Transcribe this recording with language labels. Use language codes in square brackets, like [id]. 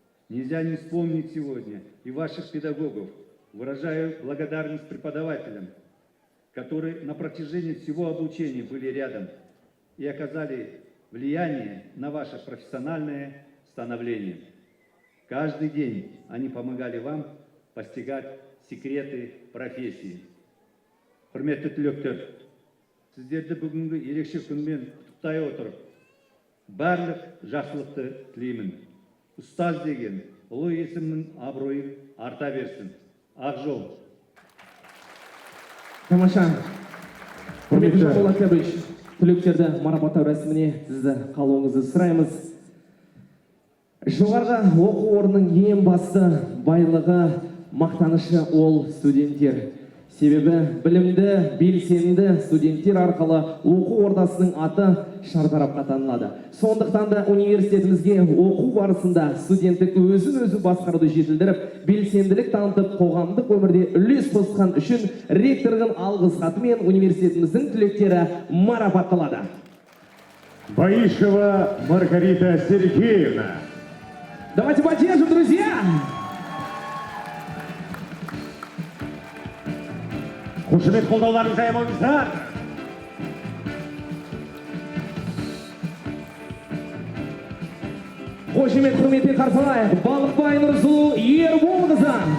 [ru] Нельзя не вспомнить сегодня и ваших педагогов. Выражаю благодарность преподавателям, которые на протяжении всего обучения были рядом и оказали влияние на ваше профессиональное становление. Каждый день они помогали вам постигать секреты профессии. [kk] Құрметті түлектер, сіздерді бүгінгі ерекше күнмен құттықтай отырып, барлық жақсылықты тілеймін. Ұстаз деген ұлы есімнің абыройы арта берсін. Ақ жол. Тамаша. Құрметті Жанболат Кәбіш, түлектерді марапаттау рәсіміне сізді қалуыңызды сұраймыз. Жоғарғы оқу орнының ең басты байлығы, мақтанышы ол студенттер. Себебі білімді, белсенді студенттер арқылы оқу ордасының аты шартарапқа танылады. Сондықтан да университетімізге оқу барысында студенттік өзін-өзі басқаруды жетілдіріп, белсенділік танытып, қоғамдық өмірде үлес қосқан үшін ректордың алғыс хатымен университетіміздің түлектері марапатталады. Баишева Маргарита Сергеевна. [ru] Давайте поддержим, друзья! [kk] Қошемет қолдауларыңызды аямаңыздар. Қошемет құрметпен қарсы алайық. Балықбай Нұрсұлу Ерболқызы.